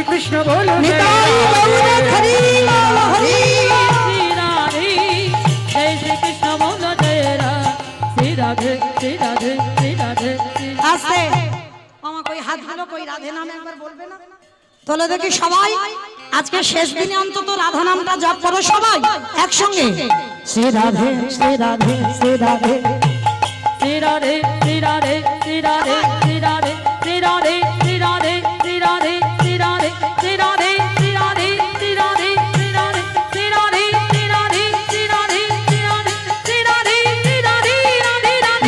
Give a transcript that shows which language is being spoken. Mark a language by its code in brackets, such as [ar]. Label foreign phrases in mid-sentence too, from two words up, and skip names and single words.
[hi] कृष्ण बोलो जय निताई गौर हरि बोल हरि श्री राधे जय श्री कृष्ण बोलो जय राधे श्री राधे श्री राधे श्री राधे श्री [bn] আস্তে আমার কই হাতগুলো কই রাধে নামে একবার বলবে না তোলে দেখি সবাই আজকে শেষ দিনে অন্তত রাধা নামটা জপ করো সবাই একসঙ্গে শ্রী রাধে শ্রী রাধে শ্রী রাধে [hi] श्री राधे श्री राधे श्री राधे श्री राधे श्री राधे श्री राधे श्री राधे श्री राधे श्री राधे श्री राधे श्री राधे श्री राधे श्री राधे श्री राधे श्री राधे श्री राधे श्री राधे श्री राधे राधे राधे